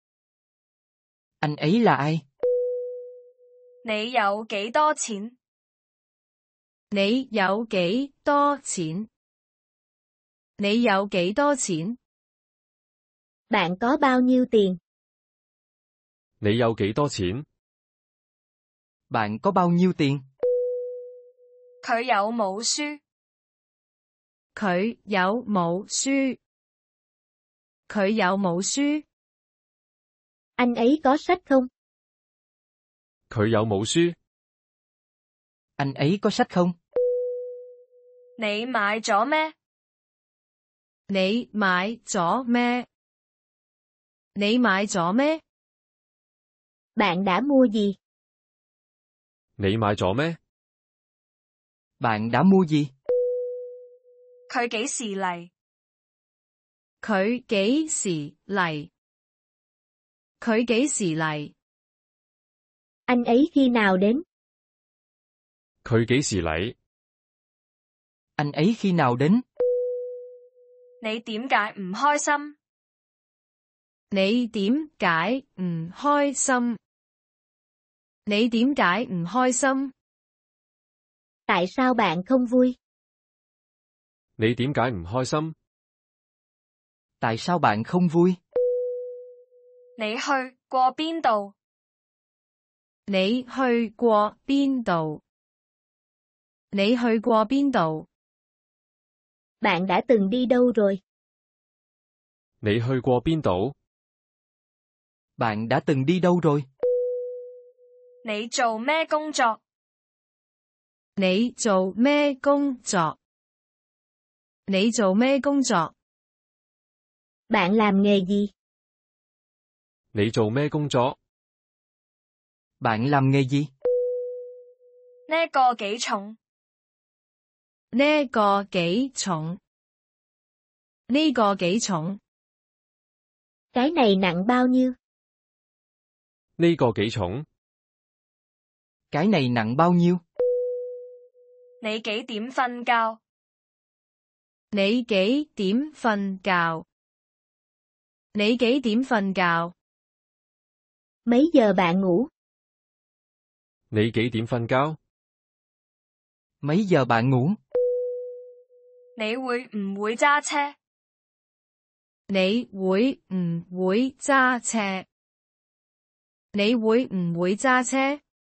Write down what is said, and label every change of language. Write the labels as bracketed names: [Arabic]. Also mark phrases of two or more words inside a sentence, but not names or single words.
[Vietnamese] Anh ấy là ai? [Cantonese] 你有幾多錢？你有幾多錢？你有幾多錢？ [Vietnamese] Bạn có bao nhiêu tiền? [Cantonese] 你有幾多錢？ [Vietnamese] Bạn có bao nhiêu tiền? [Cantonese] 佢有冇書？佢有冇書？佢有冇書？ [Vietnamese] Anh ấy có sách không? [Cantonese] 佢有冇書？ [Vietnamese] Anh ấy có sách không? [Cantonese] 你買咗咩？你買咗咩？你買咗咩？ [Vietnamese] Bạn đã mua gì? [Cantonese] 你買咗咩？ [Vietnamese] Bạn đã mua gì? [Cantonese] 佢幾時嚟？佢幾時嚟？佢幾時嚟？ [Vietnamese] Anh ấy khi nào đến? [Cantonese] 佢幾時嚟？ [Vietnamese] Anh ấy khi nào đến? [Cantonese] 你點解唔開心？你點解唔開心？你點解唔開心？ [Vietnamese] Tại sao bạn không vui? [Cantonese] 你點解唔開心？ [Vietnamese] Tại sao bạn không vui? [Cantonese] 你去過邊度？你去過邊度？你去過邊度？ [Vietnamese] Bạn đã từng đi đâu rồi? [Cantonese] 你去過邊度？ [Vietnamese] Bạn đã từng đi đâu rồi? [Cantonese] 你做咩工作？你做咩工作？你做咩工作？ [Vietnamese] Bạn làm nghề gì? [Cantonese] 你做咩工作？ [Vietnamese] Bạn làm nghề gì? [Cantonese] 呢個幾重？呢個幾重？呢個幾重？ [Vietnamese] Cái này nặng bao nhiêu? [Cantonese] 呢個幾重？ [Vietnamese] Cái này nặng bao nhiêu? [Cantonese] 你幾點瞓覺？你幾點瞓覺？你幾點瞓覺？ [Vietnamese] Mấy giờ bạn ngủ? [Cantonese] 你幾點瞓覺？ [Vietnamese] Mấy giờ bạn ngủ? [Cantonese] 你會唔會揸車？你會唔會揸車？你會唔會揸車？